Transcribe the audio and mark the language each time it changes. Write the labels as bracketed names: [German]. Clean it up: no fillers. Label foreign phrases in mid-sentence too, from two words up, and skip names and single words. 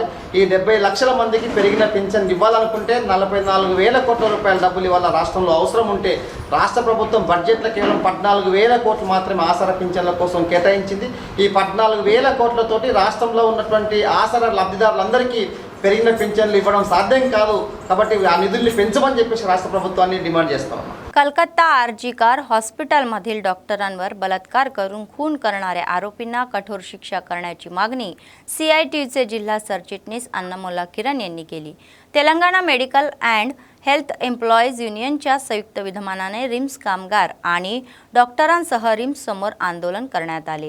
[Telugu] ఈ 70 లక్షల మందికి పెరిగిన పింఛన్ ఇవ్వాలనుకుంటే 44,000 కోట్ల రూపాయల డబ్బులు ఇవాళ రాష్ట్రంలో అవసరం ఉంటే రాష్ట్ర ప్రభుత్వం బడ్జెట్లో కేవలం 14,000 కోట్లు మాత్రమే ఆసరా పింఛన్ల కోసం కేటాయించింది. ఈ 14,000 కోట్లతోటి రాష్ట్రంలో ఉన్నటువంటి ఆసరా లబ్ధిదారులందరికీ పెరిగిన పింఛన్లు ఇవ్వడం సాధ్యం కాదు. కాబట్టి ఆ నిధుల్ని పెంచమని చెప్పేసి राष्ट्र ప్రభుత్వాన్ని डिमांड చేస్తా ఉన్నాం. [Marathi] कलकत्ता आरजीकर हॉस्पिटलमधील डॉक्टरांवर बलात्कार करून खून करणाऱ्या आरोपींना कठोर शिक्षा करण्याची मागणी सीआयटीचे जिल्हा सरचिटणीस अन्नमोला किरण यांनी केली. तेलंगणा मेडिकल अँड हेल्थ एम्प्लॉईज युनियनच्या संयुक्त विद्यमानाने रिम्स कामगार आणि डॉक्टरांसह रिम्स समोर आंदोलन करण्यात आले.